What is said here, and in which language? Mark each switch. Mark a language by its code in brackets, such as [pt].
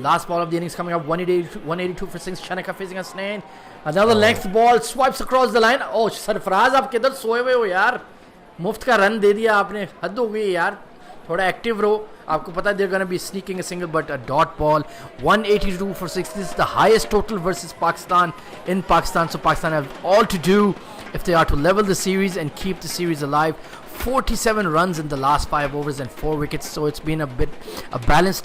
[en] Last ball of the innings coming up. 182 for 6. Shanaka facing a Hasnan. Another length ball swipes across the line. [hi] Oh, Sarfaraz आप किधर सोए हुए हो यार? मुफ्त का रन दे दिया आपने. हद हो गई यार. थोड़ा एक्टिव रहो. आपको पता है [en] they're going to be sneaking a single, but a dot ball. 182 for 6. This is the highest total versus Pakistan in Pakistan. So Pakistan have all to do if they are to level the series and keep the series alive. 47 runs in the last 5 overs and 4 wickets. So it's been a balanced.